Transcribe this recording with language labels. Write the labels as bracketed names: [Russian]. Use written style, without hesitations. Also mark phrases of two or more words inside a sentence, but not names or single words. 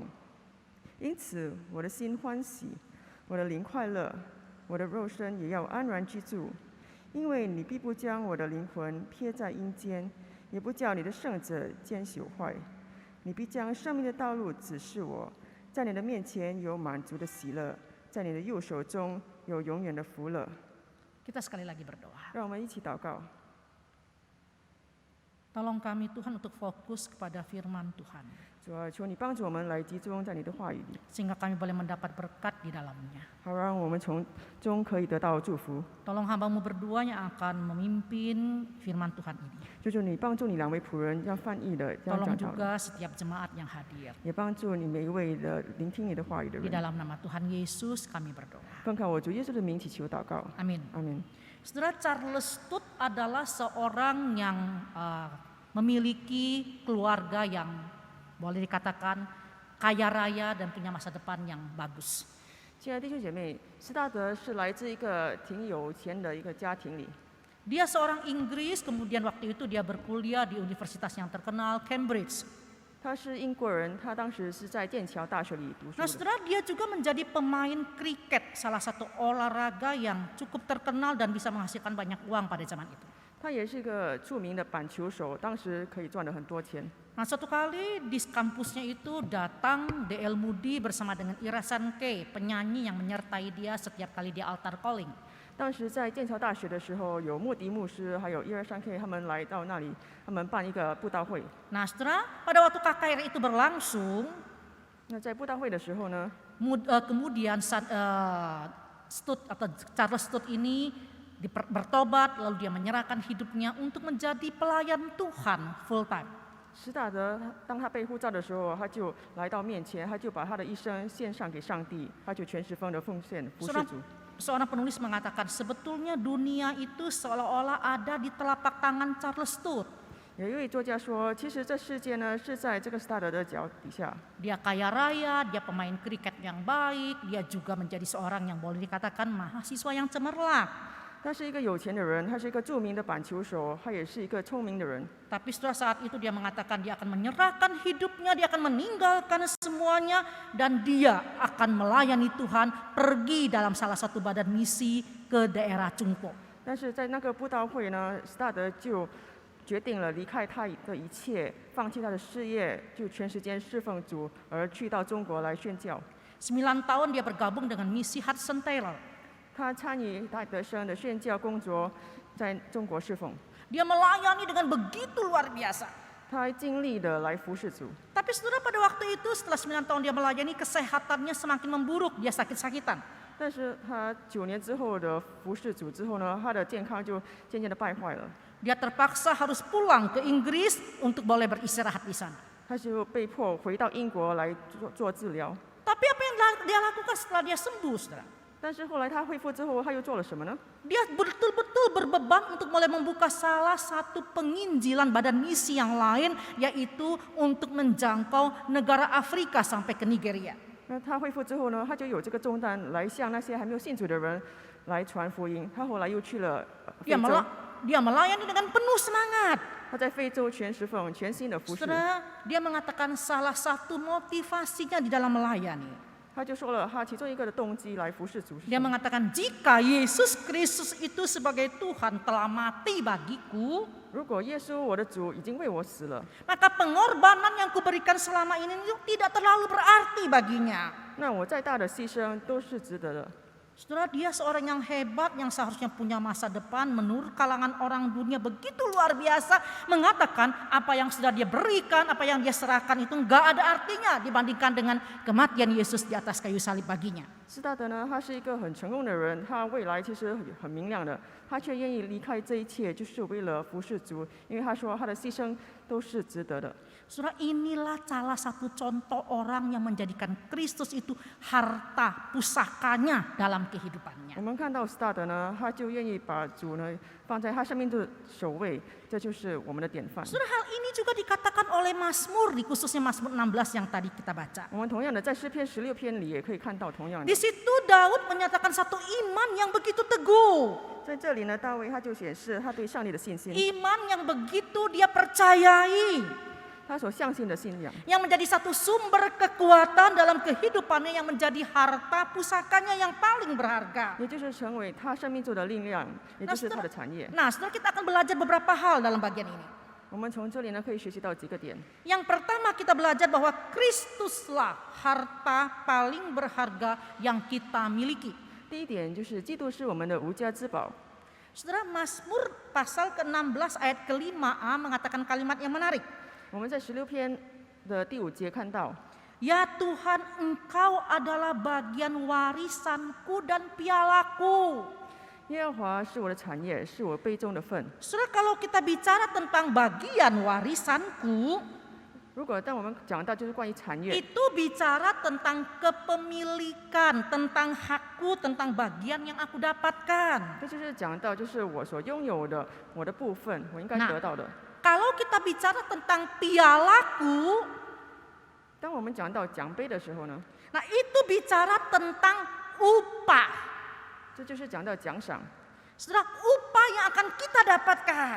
[Chinese] 因此我的心欢喜，我的灵快乐，我的肉身也要安然居住，因为你必不将我的灵魂撇在阴间，也不叫你的圣者见朽坏。你必将生命的道路指示我，在你的面前有满足的喜乐，在你的右手中有永远的福乐。 [Indonesian] Kita sekali lagi berdoa. [Chinese] 让我们一起祷告。 [Indonesian] Tolong kami Tuhan untuk fokus kepada firman Tuhan. [Chinese] 主啊，求你帮助我们来集中在你的话语里， [Indonesian] Sehingga kami boleh mendapat berkat di dalamnya. [Chinese] 好让我们从中可以得到祝福。 [Indonesian] Tolong hamba-Mu berdua yang akan memimpin firman Tuhan ini. [Chinese] 求主你帮助你两位仆人，让翻译的，让 [Indonesian] Tolong [Chinese] 讲道的， [Indonesian] juga setiap jemaat yang hadir. [Chinese] 也帮助你每一位的聆听你的话语的 [Indonesian] Di [Chinese] 人。 [Indonesian] dalam nama Tuhan Yesus kami berdoa. [Chinese] 奉靠我主耶稣的名祈求祷告， [Indonesian] Amin. [Chinese] 阿门。 [Indonesian] Saudara, Charles Studd adalah seorang yang memiliki keluarga yang boleh dikatakan kaya raya dan punya masa depan yang bagus. [Chinese] 亲爱的弟兄姐妹，施大德是来自一个挺有钱的一个家庭里， [Indonesian] Dia seorang Inggris, kemudian waktu itu dia berkuliah di universitas yang terkenal Cambridge. [Chinese] 他是英国人，他当时是在剑桥大学里读 [Indonesian] Nah, [Chinese] 书的。 [Indonesian] saudara, dia juga menjadi pemain kriket, salah satu olahraga yang cukup terkenal dan bisa menghasilkan banyak uang pada zaman itu. [Chinese] 他也是一个著名的板球手，当时可以赚了很多钱。 [Indonesian] Nah, suatu kali di kampusnya itu datang D.L. Moody bersama dengan Ira Sankey, penyanyi yang menyertai dia setiap kali dia [English] altar calling. [Chinese] 当时在剑桥大学的时候，有穆迪牧师还有123K 他们来到那里，他们办一个布道会。 [Indonesian] Nah, saudara, pada waktu KKR itu berlangsung, [Chinese] 那在布道会的时候呢， [Indonesian] kemudian Studd atau Charles Studd ini bertobat, lalu dia menyerahkan hidupnya untuk menjadi pelayan Tuhan [English] full time. [Chinese] 施大德当他被呼召的时候，他就来到面前，他就把他的一生献上给上帝，他就全时分的奉献服侍主。 [Indonesian] Seorang penulis mengatakan sebetulnya dunia itu seolah-olah ada di telapak tangan Charles Studd. [Chinese] 有一位作家说，其实这世界呢是在这个施大德的脚底下。 [Indonesian] Dia kaya raya, dia pemain kriket yang baik, dia juga menjadi seorang yang boleh dikatakan mahasiswa yang cemerlang. [Chinese] 他是一个有钱的人，他是一个著名的板球手，他也是一个聪明的人。 [Indonesian] Tapi setelah saat itu dia mengatakan dia akan menyerahkan hidupnya, dia akan meninggalkan semuanya dan dia akan melayani Tuhan, pergi dalam salah satu badan misi ke daerah Chungpo. [Chinese] 但是在那个布道会呢，施大德就决定了离开他的一切，放弃他的事业，就全时间侍奉主，而去到中国来宣教。 [Indonesian] 9 tahun dia bergabung dengan misi Hudson Taylor. [Chinese] 他参与戴德生的宣教工作，在中国侍奉。 [Indonesian] Dia melayani dengan begitu luar biasa. [Chinese] 他尽力的来服侍主。 [Indonesian] Tapi saudara, pada waktu itu setelah 9 tahun dia melayani, kesehatannya semakin memburuk, dia sakit-sakitan. [Chinese] 但是他9年之后的服侍主之后呢，他的健康就渐渐的败坏了。 [Indonesian] Dia terpaksa harus pulang ke Inggris untuk boleh beristirahat di sana. [Chinese] 他就被迫回到英国来做治疗。 [Indonesian] Tapi apa yang dia lakukan setelah dia sembuh, saudara? [Chinese] 但是后来他恢复之后，他又做了什么呢？ [Indonesian] Dia betul-betul berbeban untuk mulai membuka salah satu penginjilan badan misi yang lain, yaitu untuk menjangkau negara Afrika sampai ke Nigeria. [Chinese] 那他恢复之后呢，他就有这个重担来向那些还没有信主的人来传福音。他后来又去了非洲。 [Indonesian] Dia melayani dengan penuh semangat. [Chinese] 他在非洲全时奉全心的服侍， [Indonesian] Saudara, dia mengatakan salah satu motivasinya di dalam melayani. [Chinese] 他就说了他其中一个的动机来服侍主是 [Indonesian] Dia [Chinese] 什么？ [Indonesian] mengatakan jika Yesus Kristus itu sebagai Tuhan telah mati bagiku, [Chinese] 如果耶稣我的主已经为我死了， [Indonesian] maka pengorbanan yang kuberikan selama ini itu tidak terlalu berarti baginya. [Chinese] 那我再大的牺牲都是值得的。 [Indonesian] Saudara, dia seorang yang hebat yang seharusnya punya masa depan menurut kalangan orang dunia begitu luar biasa, mengatakan apa yang sudah dia berikan, apa yang dia serahkan itu enggak ada artinya dibandingkan dengan kematian Yesus di atas kayu salib baginya. [Chinese] 斯大德呢，他是一个很成功的人，他未来其实很明亮的，他却愿意离开这一切，就是为了服侍主，因为他说他的牺牲都是值得的。 [Indonesian] Saudara, inilah salah satu contoh orang yang menjadikan Kristus itu harta pusakanya dalam kehidupannya. [Chinese] 我们看到斯大德呢，他就愿意把主呢放在他生命的首位，这就是我们的典范。 [Indonesian] Saudara, hal ini juga dikatakan oleh Mazmur, di khususnya Mazmur 16 yang tadi kita baca. [Chinese] 我们同样的在诗篇16篇里也可以看到同样 [Indonesian] Di [Chinese] 的， [Indonesian] situ Daud menyatakan satu iman yang begitu teguh. [Chinese] 在这里呢，大卫他就显示他对上帝的信心， [Indonesian] Iman yang begitu dia percayai. [Chinese] 他所相信的信仰， [Indonesian] Yang menjadi satu sumber kekuatan dalam kehidupannya, yang menjadi harta pusakanya yang paling berharga. [Chinese] 也就是成为他生命中的力量，也就是他的产业。 [Indonesian] Nah, saudara, kita akan belajar beberapa hal dalam bagian ini. [Chinese] 我们从这里呢可以学习到几个点。 [Indonesian] Yang pertama kita belajar bahwa Kristuslah harta paling berharga yang kita miliki. [Chinese] 第一点就是基督是我们的无价之宝。 [Indonesian] Saudara, Mazmur pasal ke-16 ayat ke-5a mengatakan kalimat yang menarik. [Chinese] 我们在16篇的第5节看到， [Indonesian] Ya Tuhan, Engkau adalah bagian warisanku dan pialaku. [Chinese] 耶和华是我的产业，是我杯中的份。 [Indonesian] Saudara, kalau kita bicara tentang bagian warisanku, [Chinese] 如果当我们讲到就是关于产业， [Indonesian] itu bicara tentang kepemilikan, tentang hakku, tentang bagian yang aku dapatkan. [Chinese] 这就是讲到就是我所拥有的我的部分，我应该得到的。 [Indonesian] Kalau kita bicara tentang pialaku, [Chinese] 当我们讲到奖杯的时候呢， [Indonesian] nah itu bicara tentang upah. [Chinese] 这就是讲到奖赏， [Indonesian] Saudara, upah yang akan kita dapatkan.